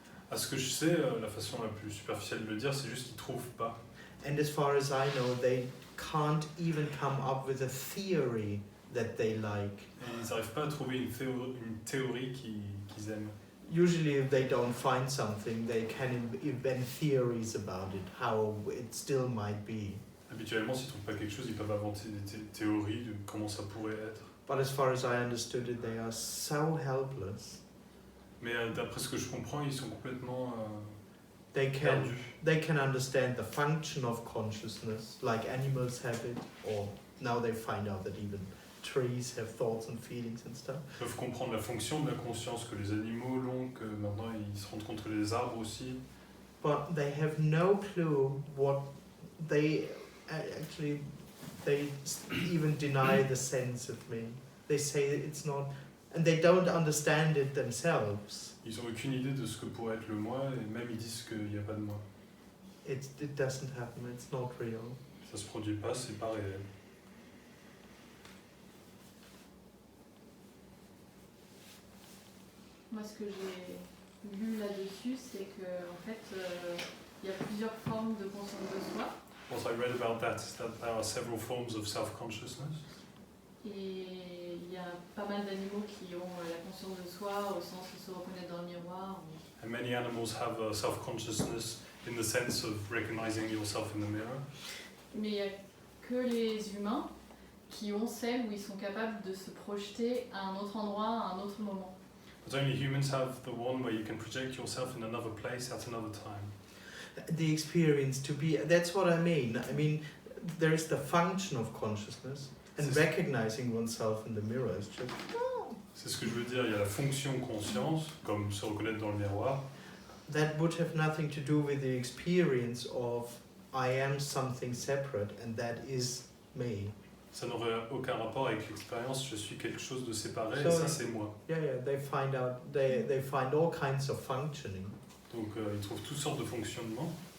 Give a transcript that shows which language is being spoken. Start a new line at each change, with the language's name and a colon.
French: À ce que je sais, la façon la plus superficielle de le dire, c'est juste qu'ils trouvent pas.
English: And as far as I know, they can't even come up with a theory that they like.
French: Et ils n'arrivent pas à trouver une théorie qu'ils aiment.
English: Usually if they don't find something, they can invent theories about it, how it still might be.
French: Habituellement, s'ils ne trouvent pas quelque chose, ils peuvent inventer des théories de comment ça pourrait être.
English: But as far as I understood it, they are so helpless.
French: Mais d'après ce que je comprends, ils sont complètement
English: They
French: perdus.
English: can understand the function of consciousness, like animals have it, or now they find out that even trees have thoughts and feelings and stuff.
French: Ils peuvent comprendre la fonction de la conscience que les animaux l'ont, que maintenant ils se rendent compte que les arbres aussi.
English: But they have no clue what they actually, they even deny the sense of me. They say it's not, and they don't understand it themselves.
French: Ils n'ont aucune idée de ce que pourrait être le moi, et même ils disent qu'il n'y a pas de moi.
English: It doesn't happen, it's not real.
French: Ça se produit pas, c'est pas réel. Moi, ce que j'ai lu là-dessus, c'est que en fait, il y a plusieurs formes de conscience de soi.
English: What I read about that is that there are several forms of self-consciousness.
French: Et il y a pas mal d'animaux qui ont la conscience de soi au sens de se reconnaître dans le miroir.
English: And many animals have a self-consciousness in the sense of recognizing yourself in the mirror.
French: Mais il n'y a que les humains qui ont celle où ils sont capables de se projeter à un autre endroit, à un autre moment.
English: But only humans have the one where you can project yourself in another place at another time. The experience to be, that's what I mean. I mean, there is the function of consciousness, and recognizing oneself in the mirror is just...
French: C'est ce que je veux dire, il y a la fonction conscience, comme se reconnaître dans le miroir.
English: That would have nothing to do with the experience of I am something separate and that is me.
French: Ça n'aurait aucun rapport avec l'expérience, je suis quelque chose de séparé, et
English: So,
French: ça c'est moi.
English: Yeah, they find out, they find all kinds of functioning.
French: Donc ils trouvent toutes sortes de fonctionnements.